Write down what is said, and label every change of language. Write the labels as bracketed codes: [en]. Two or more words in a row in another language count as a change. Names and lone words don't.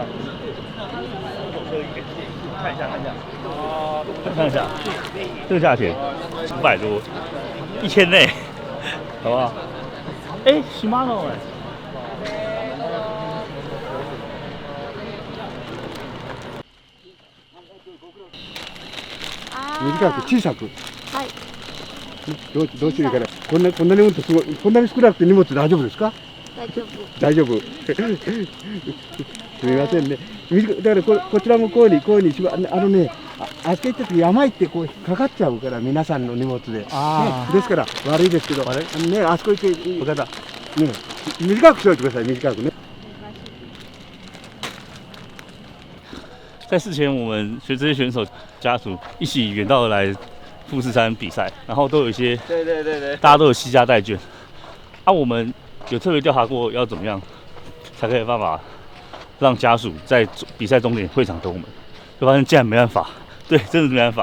[zh] 看一下，这个价钱500多，1000内，好不好？哎，Shimano 哎。 [ja] 短く小さく。はい。どうしていいかな。こんなに荷物すごい、こんなに少なくて荷物大丈夫ですか？大丈夫。すみませんね。だからこちらもこういうふうにね、あそこ行った時山行ってこうかかっちゃうから皆さんの荷物で。ですから悪いですけど、ねあそこ行ってお方ね短くしておいてください短くね。 [zh] 在事前，我们这些选手家属一起远道而来富士山比赛，然后都有一些，对，大家都有惜家带眷。啊，我们有特别调查过要怎么样才可以办法让家属在比赛终点会场等我们，就发现竟然没办法，对，真的是没办法。